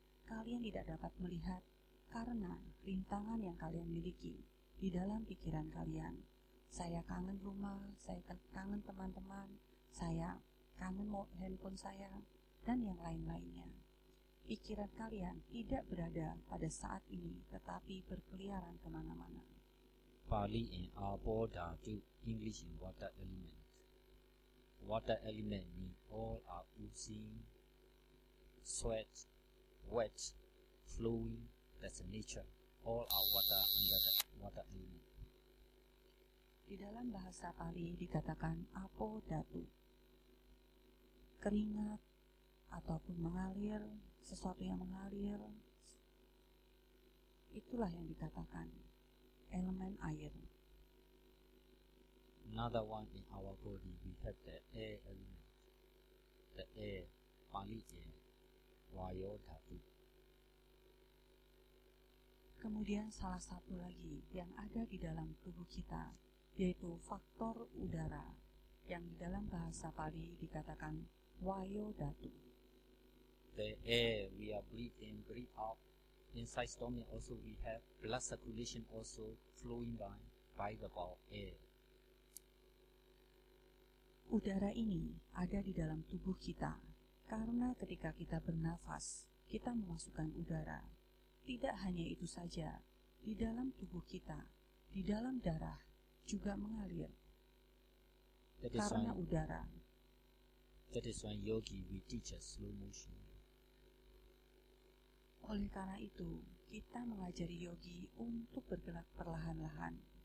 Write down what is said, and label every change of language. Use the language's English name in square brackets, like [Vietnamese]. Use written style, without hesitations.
[Indonesian] Kalian tidak dapat melihat karena rintangan yang kalian miliki di dalam pikiran kalian. Saya kangen rumah, saya kangen teman-teman, saya kangen handphone saya, dan yang lain-lainnya. Pikiran kalian tidak berada pada saat ini, tetapi berkeliaran kemana-mana. [English] Pali in Apo Dhatu, English in water element. Water element means all are oozing, sweat, wet, flowing. That's the nature. All are water under the water element. [Indonesian] Di dalam bahasa Pali dikatakan Apo Dhatu. Keringat ataupun mengalir, sesuatu yang mengalir, itulah yang dikatakan elemen air. [English] Another one in our body, we have the air element. The air, Pali air, Vayo Dhatu. [Indonesian] Kemudian salah satu lagi yang ada di dalam tubuh kita, yaitu faktor udara, yang di dalam bahasa Pali dikatakan Vayo Dhatu. [English] The air we are breathe in, breathe out. Inside stomach also we have blood circulation also flowing by the bowel air. [Indonesian] Udara ini ada di dalam tubuh kita, karena ketika kita bernafas, kita memasukkan udara. Tidak hanya itu saja, di dalam tubuh kita, di dalam darah juga mengalir. Karena udara. [English] That is why yogi we teach us slow motion. [Indonesian] Oleh karena itu, kita mengajari yogi untuk bergerak perlahan-lahan.